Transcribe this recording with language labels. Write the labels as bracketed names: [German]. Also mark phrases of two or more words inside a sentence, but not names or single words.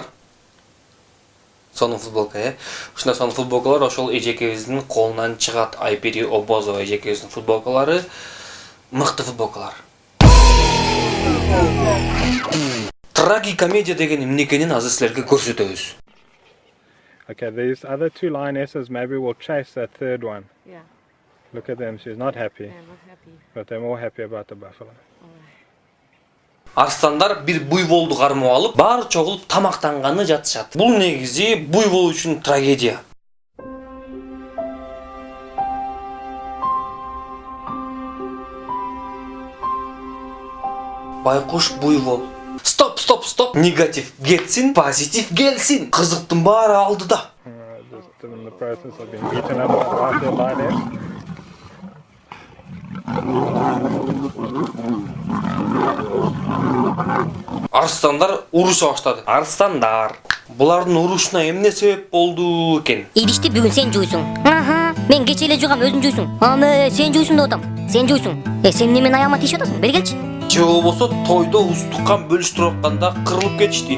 [Kyrgyz] Сонун футболка, Ушундай сонун футболкалар ошол эжекебиздин колунан чыгат. Айпери Обозова эжекебиздин футболкалары мыкты футболкалар. Трагикомедия деген эмне экенин азыр силерге көрсөтөбүз. [English] Okay, these other 2 lionesses maybe will chase that third one. Yeah, Look at them, she's not happy, not happy. but they're more happy about the buffalo. [Kyrgyz] Арстандар бир буйволду кармап алып, баары чогулуп тамактанганы жатышат. Бул негизи буйвол үчүн трагедия. Байкуш буйвол. Стоп. Негатив кетсин, позитив келсин. Кызыктын баары алдыда. [English] Just in the process of being beaten up by the lioness. [Kyrgyz] арыстандар уруша баштады. Арыстандар. Булардын урушуна эмне себеп болду экен? Идишти бүгүн сен жуйсуң. Аха, мен кече эле жугам, өзүң жуйсуң. Аны сен жуйсуң деп атам. Сен жуйсуң. Сен немен аяма тиешип атасың? Бери келчи. Же болбосо тойдо устукан бөлүштүрүп атканда кырылып кетишти.